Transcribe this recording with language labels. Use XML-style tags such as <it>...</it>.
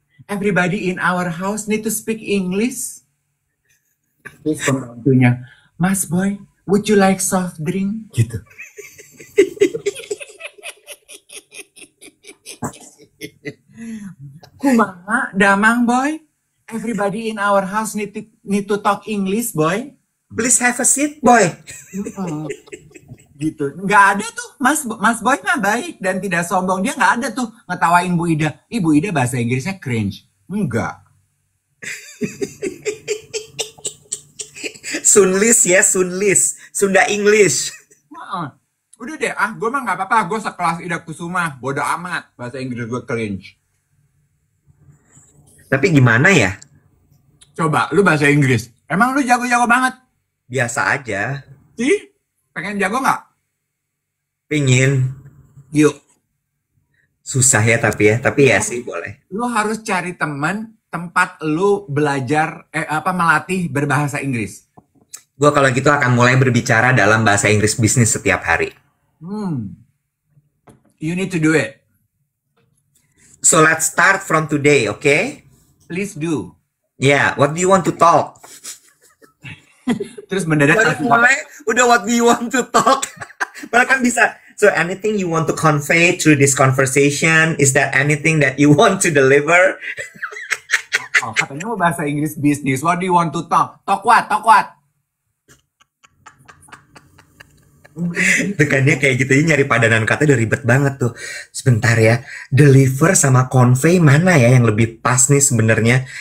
<en>Everybody in our house need to speak English.</en> <id>Terus pembantunya,</id> <en>Mas Boy, would you like soft drink?</en> <id>Gitu.</id> <su>Kumaha, damang</su> <en>boy. Everybody in our house need to talk English, boy. Please have a seat, boy.</en> <id>Gitu. Nggak ada tuh, Mas Boy mah baik dan tidak sombong. Dia nggak ada tuh ngetawain Bu Ida. Ibu Ida bahasa Inggrisnya cringe. Enggak. Sunlis ya, Sunlis. Sunda English. Udah deh, gue mah nggak apa-apa. Gue sekelas Ida Kusuma. Bodo amat. Bahasa Inggris gue cringe. Tapi gimana ya? Coba, lu bahasa Inggris. Emang lu jago-jago banget? Biasa aja. Sih? Pengen jago nggak? Pingin. Yuk. Susah ya tapi ya sih boleh. Lu harus cari teman tempat lu belajar melatih berbahasa Inggris. Gue kalau gitu akan mulai berbicara dalam bahasa Inggris bisnis setiap hari.</id> <en>You need to do it. So let's start from today, okay? Please do. Yeah, what do you want to talk?</en> <id>Terus mendadak udah</id> <en>what do you want to talk?</en> <id>Padahal kan bisa.</id> <en>So anything you want to convey through this conversation, is there anything that you want to deliver?</en> <id>Oh, katanya mau bahasa Inggris bisnis.</id> <en>What do you want to talk? Talk what? Talk what?</en> <id>Tekannya kayak gitu, nyari padanan kata udah ribet banget tuh. Sebentar ya, deliver sama convey mana ya yang lebih pas nih sebenarnya?</id>